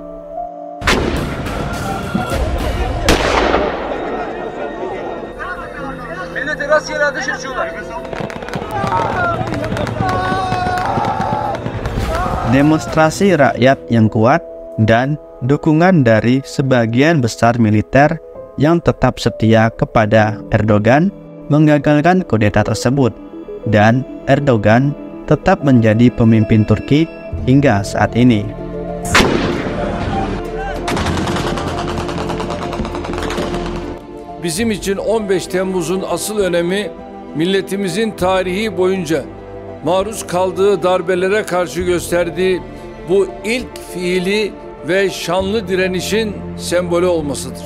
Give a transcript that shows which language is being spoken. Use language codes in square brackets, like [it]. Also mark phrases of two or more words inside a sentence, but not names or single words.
[id] Demonstrasi rakyat yang kuat dan dukungan dari sebagian besar militer yang tetap setia kepada Erdogan menggagalkan kudeta tersebut, dan Erdogan tetap menjadi pemimpin Turki hingga saat ini. [tr] Bizim için 15 Temmuz'un asıl önemi milletimizin tarihi boyunca maruz kaldığı darbelere karşı gösterdiği bu ilk fiili ve şanlı direnişin sembolü olmasıdır.